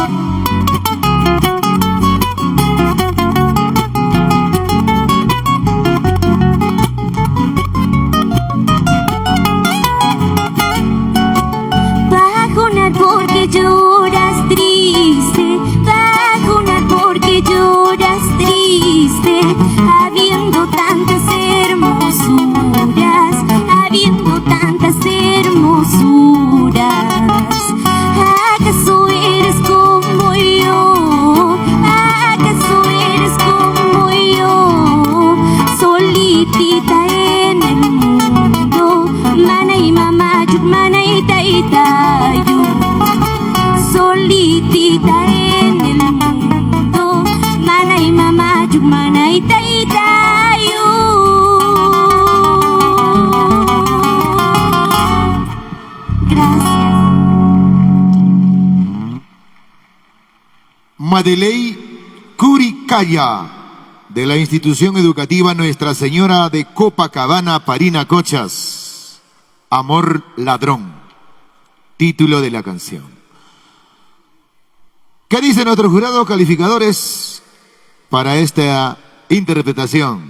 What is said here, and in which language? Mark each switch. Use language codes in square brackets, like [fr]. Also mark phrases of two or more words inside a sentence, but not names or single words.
[es] Bajo un árbol que lloras triste, bajo un árbol que lloras triste, habiendo tantas hermosuras, habiendo tantas hermosuras. ¿Acaso eres como yo? ¿Acaso eres como yo? Solitita en el mundo, [qu] mana y mamá, mana y taitayu. [es] Solitita en el mundo, [qu] mana y mamá, mana y taitayu. [es] Gracias. Madeley Curicaya, de la institución educativa Nuestra Señora de Copacabana, Parinacochas. Amor ladrón, título de la canción. ¿Qué dicen nuestros jurados calificadores para esta interpretación?